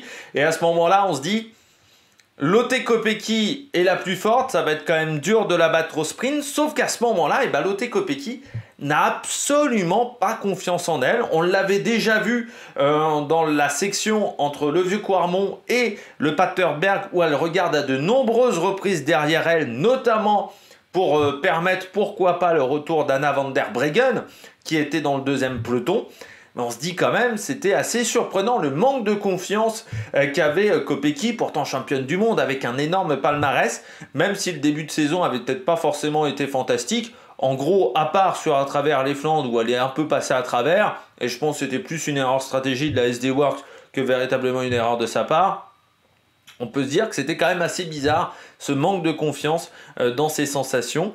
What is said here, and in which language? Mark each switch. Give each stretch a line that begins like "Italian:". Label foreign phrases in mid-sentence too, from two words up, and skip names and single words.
French: Et à ce moment-là, on se dit, Lotte Kopecky est la plus forte, ça va être quand même dur de la battre au sprint, sauf qu'à ce moment-là, Lotte Kopecky n'a absolument pas confiance en elle. On l'avait déjà vu dans la section entre le vieux Quarmont et le Paterberg, où elle regarde à de nombreuses reprises derrière elle, notamment pour permettre, pourquoi pas, le retour d'Anna van der Breggen, qui était dans le deuxième peloton. Mais on se dit quand même, c'était assez surprenant le manque de confiance qu'avait Kopecky, pourtant championne du monde avec un énorme palmarès, même si le début de saison avait peut-être pas forcément été fantastique. En gros, à part sur à travers les Flandres où elle est un peu passée à travers, et je pense que c'était plus une erreur stratégique de la SD Works que véritablement une erreur de sa part, on peut se dire que c'était quand même assez bizarre ce manque de confiance dans ses sensations.